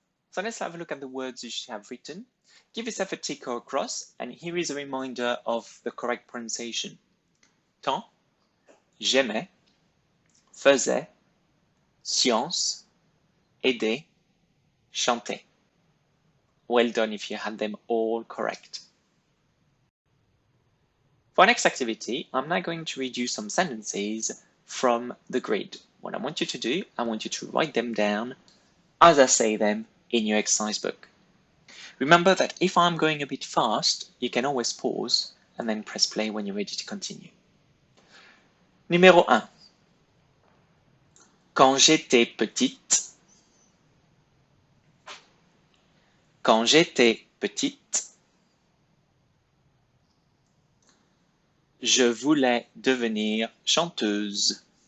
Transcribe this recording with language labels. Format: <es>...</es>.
<en>So let's have a look at the words you should have written. Give yourself a tick or a cross, and here is a reminder of the correct pronunciation.</en> <fr>Temps, j'aimais, faisais, science, aider, chanter.</fr> <en>Well done if you had them all correct. For our next activity, I'm now going to read you some sentences from the grid. What I want you to do, I want you to write them down as I say them in your exercise book. Remember that if I'm going a bit fast, you can always pause and then press play when you're ready to continue.</en> <fr>Numéro 1. Quand j'étais petite, quand j'étais petite, je voulais devenir chanteuse.</fr>